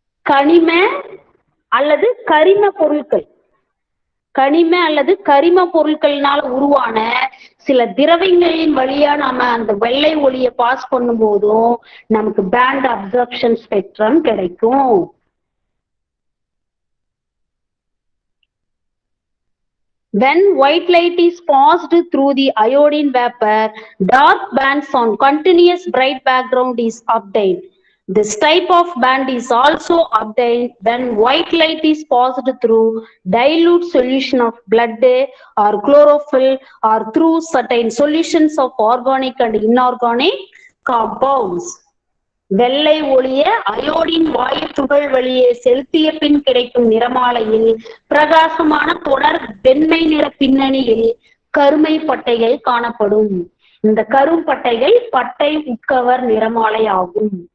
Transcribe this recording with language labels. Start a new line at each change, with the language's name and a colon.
Tamil: கனிம அல்லது கரிம பொருட்கள், கனிம அல்லது கரிம பொருட்களினால் உருவான சில திரவங்களின் வழியா நாம அந்த வெள்ளை ஒளியை பாஸ் பண்ணும் போதும் நமக்கு பேண்ட் அப்சர்ப்ஷன் ஸ்பெக்ட்ரம் கிடைக்கும்.
English: When white light is passed through the iodine vapor, dark bands on continuous bright background is obtained. This type of band is also obtained when white light is passed through dilute solution of blood or chlorophyll or through certain solutions of organic and inorganic compounds.
Tamil: வெள்ளை ஒளிய iodine வாயு துகள் வழியே செலுத்திய பின் கிடைக்கும் நிறமாலையில் பிரகாசமான தொடர் வெண்மை நிற பின்னணியில் கருமை பட்டைகள் காணப்படும். இந்த கரும்பட்டைகள் பட்டை உட்கவர் நிறமாலை ஆகும்.